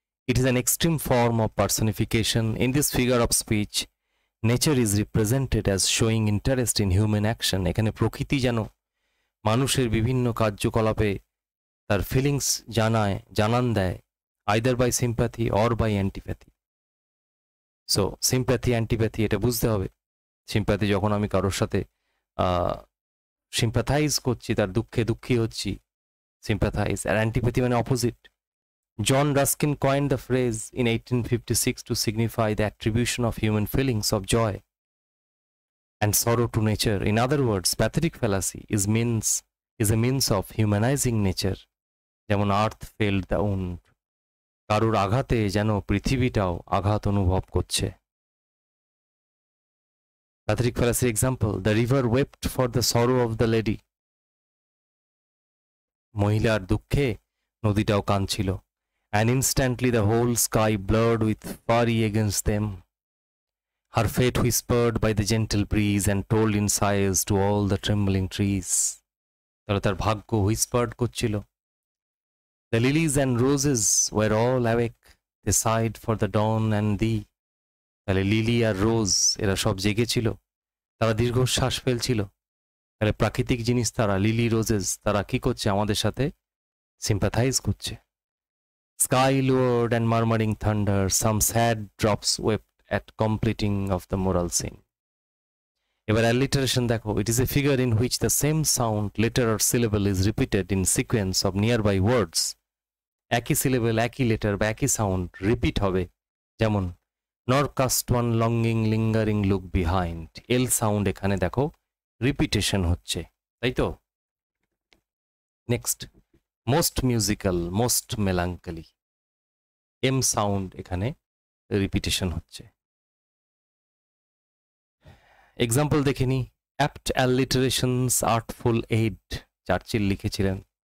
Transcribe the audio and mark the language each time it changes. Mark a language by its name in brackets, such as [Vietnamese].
[English] It is an extreme form of personification. In this figure of speech, nature is represented as showing interest in human action. [Bangla] এখানে প্রকৃতি যেন মানুষের বিভিন্ন কার্যকলাপে তার ফিলিংস জানান দেয়, [English] Either by sympathy or by antipathy. [Bangla] So sympathy antipathy এটা বুঝতে হবে। সিম্প্যাথি যখন আমি কারোর সাথে সিম্প্যাথাইজ করছি, তার দুঃখে দুঃখী হচ্ছি, sympathize, আর অ্যান্টিপ্যাথি মানে opposite. [English] John Ruskin coined the phrase in 1856 to signify the attribution of human feelings of joy and sorrow to nature. In other words, pathetic fallacy is a means of humanizing nature. [Bangla] যেমন [English] earth felt the wound. [Bangla] কারোর আঘাতে যেন পৃথিবীটাও আঘাত অনুভব করছে। [English] Pathetic fallacy example, the river wept for the sorrow of the lady. [Bangla] মহিলার দুঃখে নদীটাও কাঁদছিল। [English] And instantly the whole sky blurred with fury against them. Her fate whispered by the gentle breeze and told in sighs to all the trembling trees. [Bangla] তাহলে তার ভাগ্য whispered করছিল। [English] The lilies and roses were all awake. They sighed for the dawn and thee. [Bangla] তাহলে lily আর রোজ এরা সব জেগেছিল, তারা দীর্ঘশ্বাস ফেলছিল। তাহলে প্রাকৃতিক জিনিস তারা, লিলি রোজেস, তারা কি করছে? আমাদের সাথে সিম্প্যাথাইজ করছে। [English] Sky lowered and murmuring thunder, some sad drops wept at completing of the moral scene. [Bangla] এবার alliteration দেখো, [English] it is a figure in which the same sound, letter or syllable is repeated in sequence of nearby words. [Bangla] একই syllable, একই letter বা একই sound repeat হবে, যেমন [English] nor cast one longing lingering look behind. [Bangla] L sound এখানে দেখো repetition হচ্ছে, তাই তো? [English] next most musical, most melancholy, M sound [Bangla] এখানে রিপিটেশন হচ্ছে। এক্সাম্পল দেখে নি। [English] apt alliterations artful aid, [Bangla] চার্চিল লিখেছিলেন।